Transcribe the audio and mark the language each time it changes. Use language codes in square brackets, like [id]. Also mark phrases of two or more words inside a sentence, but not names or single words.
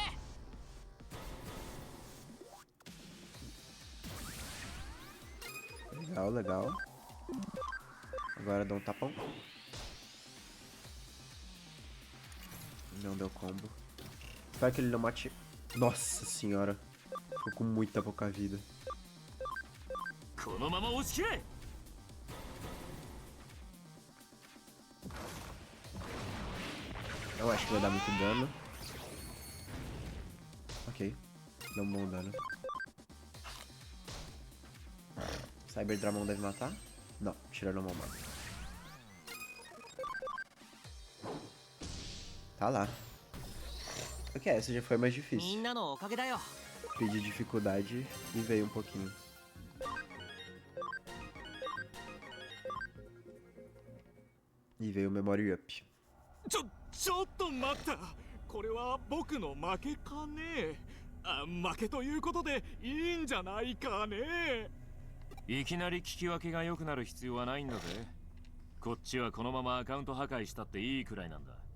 [pt] Legal, legal. Agora dá um tapão. Não deu combo. Espero que ele não mate... Nossa senhora. Ficou com muita pouca vida. [ja] このまま押し切れ [pt] Eu acho que vai dar muito dano. Ok. Deu um bom dano. Cyber Dramon deve matar? Não, Tiranomon mata. Tá lá. Ok, essa já foi mais [ja] みん [pt] difícil. [ja] なのおかげだよ [pt] Pedi dificuldade e veio um pouquinho. E veio o Memory Up. [ja] ちょっと待った。これは僕の負けかね。負けということでいいんじゃないかね。いきなり聞き分けが良くなる必要はないんだぜ。こっちはこのままアカウント破壊したっていいくらいなんだ。